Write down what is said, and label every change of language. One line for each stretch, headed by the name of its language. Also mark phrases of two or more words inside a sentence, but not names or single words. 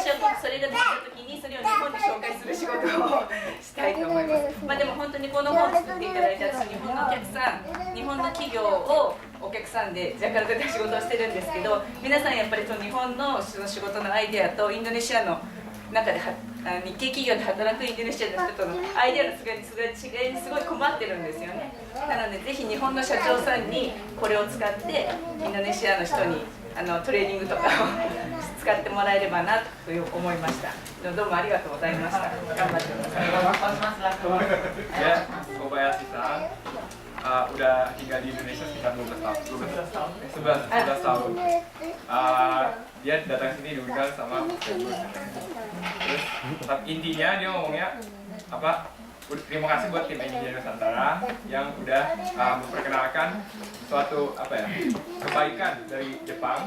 Japanese: はそれができた時にそれを日本に紹介する仕事をしたいと思います。でも本当にこの本を作っていただいて、私日本のお客さん、日本の企業をお客さんでジャカルタで仕事をしてるんですけど、皆さんやっぱりその日本のその仕事のアイデアとインドネシアの中で日系企業で働くインドネシアの人とのアイデアの違いにすごい困ってるんですよね。なのでぜひ日本の社長さんにこれを使ってインドネシアの人にトレーニングとかを使ってもらえればなと思いました。どうもありがとうございました。頑張ってください。
Indonesian: Ya, Kobayashi san udah tinggal di Indonesia sekitar 11 tahun. Dia datang sini diundang sama Mas Agus. Terus intinya dia ngomongnya terima kasih buat tim Engineer Nusantara yang udah memperkenalkan suatu kebaikan dari Jepang.